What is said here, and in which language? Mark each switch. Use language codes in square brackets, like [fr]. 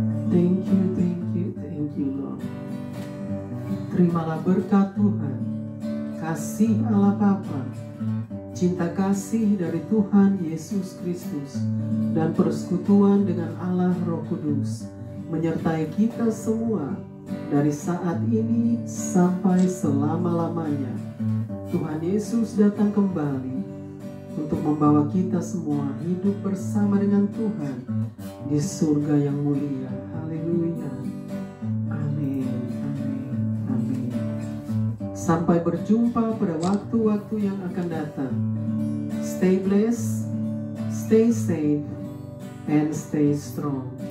[en] Thank you, thank you, thank you, Lord. [id] Terimalah berkat Tuhan, kasih Allah Bapa, cinta kasih dari Tuhan Yesus Kristus, dan persekutuan dengan Allah Roh Kudus menyertai kita semua dari saat ini sampai selama-lamanya. Tuhan Yesus datang kembali untuk membawa kita semua hidup bersama dengan Tuhan di surga yang mulia. Haleluya. Amin, amin, amin. Sampai berjumpa pada waktu-waktu yang akan datang. [en] Stay blessed, stay safe and stay strong.